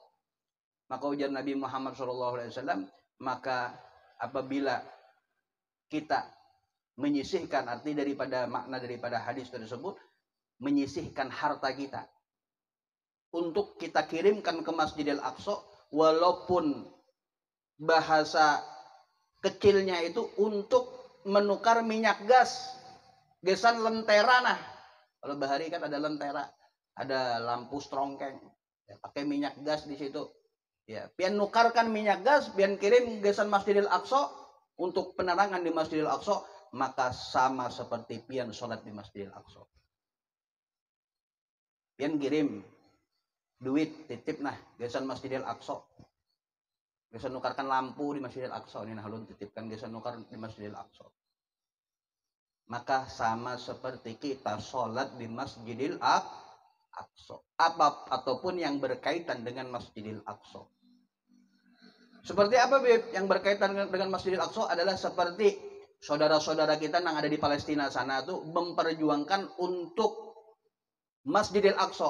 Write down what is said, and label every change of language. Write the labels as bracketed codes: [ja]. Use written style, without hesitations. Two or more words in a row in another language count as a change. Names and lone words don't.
[id] Maka ujar Nabi Muhammad SAW, maka apabila kita menyisihkan, arti daripada makna daripada hadis tersebut, menyisihkan harta kita untuk kita kirimkan ke Masjidil Aqsa, walaupun bahasa kecilnya itu untuk menukar minyak gas, [bjn] gesan lentera nah. Kalau bahari kan ada lentera, ada lampu strongkeng, ya, pakai minyak gas di situ. Ya, pian nukarkan minyak gas, pian kirim gesan Masjidil Aqsa untuk penerangan di Masjidil Aqsa, maka sama seperti pian sholat di Masjidil Aqsa. Pian kirim duit titip nah gesan Masjidil Aqsa, gesan nukarkan lampu di Masjidil Aqsa, ini nah ulun titipkan gesan nukar di Masjidil Aqsa. [id] Maka sama seperti kita sholat di Masjidil Aqsa, ataupun yang berkaitan dengan Masjidil Aqsa. Seperti apa Bib? Yang berkaitan dengan Masjidil Aqsa adalah seperti saudara-saudara kita yang ada di Palestina sana tuh memperjuangkan untuk Masjidil Aqsa.